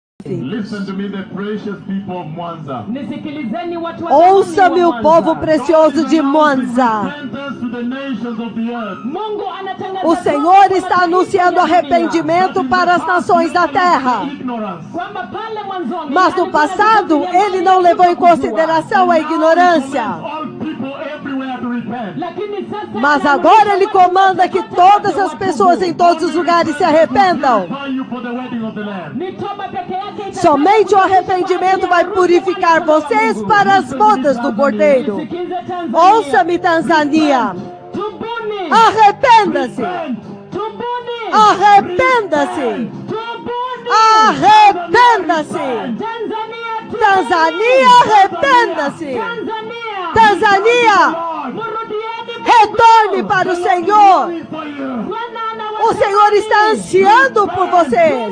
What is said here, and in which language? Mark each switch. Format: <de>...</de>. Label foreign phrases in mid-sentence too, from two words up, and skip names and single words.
<pt>filhos.</pt> <en>Listen to me, the precious people of Mwanza.</en> <sw>Nisikilizeni watu wa</sw> <pt>Ouça-me,</pt> <sw>thamani wa</sw> <pt>o povo</pt> <sw>Mwanza.</sw> <pt>precioso de Monza.</pt> <en>Repentance to the nations of the earth.</en> <sw>Mungu anatangaza</sw> <pt>O Senhor está anunciando arrependimento para as nações da terra.</pt> <en>Ignorance.</en> <sw>kwamba pale mwanzoni</sw> <pt>Mas no passado, ele não levou em consideração a ignorância.</pt> <en>All people everywhere to repent.</en> <sw>lakini sasa</sw> <pt>Mas agora ele comanda que todas as pessoas em todos os lugares se arrependam.</pt> <en>Purify you for the wedding of the Lamb.</en> <sw>ni toba peke yake ita-</sw> <pt>Somente o arrependimento vai purificar vocês para as bodas do Cordeiro.</pt> <sw>Sikiza Tanzania.</sw> <pt>Ouça-me, Tanzânia.</pt> <sw>Tubuni.</sw> <pt>Arrependa-se.</pt> <sw>Tubuni.</sw> <pt>Arrependa-se.</pt> <sw>Tubuni.</sw> <pt>Arrependa-se. Tanzania. Tanzania, arrependa-se. Tanzania. Tanzania,</pt> <sw>Murudieni.</sw> <pt>retorne para o Senhor.</pt> <en>For you.</en> <sw>Bwana</sw> <pt>O</pt> <sw>anawataka</sw> <pt>Senhor está ansiando por vocês.</pt>